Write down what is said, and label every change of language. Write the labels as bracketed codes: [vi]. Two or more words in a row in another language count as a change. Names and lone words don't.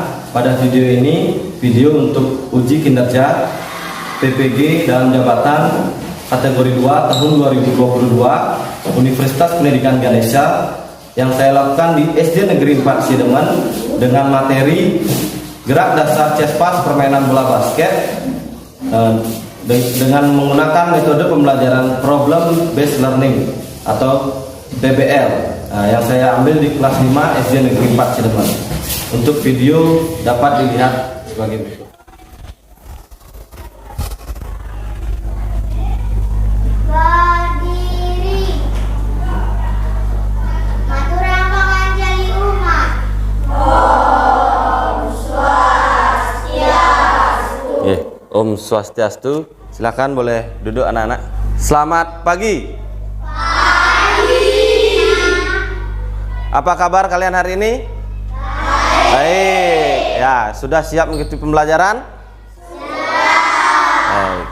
[id] Pada video ini, video untuk uji kinerja PPG dalam jabatan kategori 2 tahun 2022 Universitas Pendidikan Ganesha yang saya lakukan di SD Negeri 4 Sidemen dengan materi gerak dasar Cespas permainan bola basket dengan menggunakan metode pembelajaran [en] problem based learning [id] atau PBL yang saya ambil di kelas 5 SD Negeri 4 Cilegon. Untuk video dapat dilihat sebagai berikut. Berdiri. [ban] Maturang panganjali umat. Om Swastiastu. Om Swastiastu. [id] Silakan boleh duduk anak-anak. Selamat pagi. Apa kabar kalian hari ini? Baik. Ya, sudah siap mengikuti pembelajaran? Baik.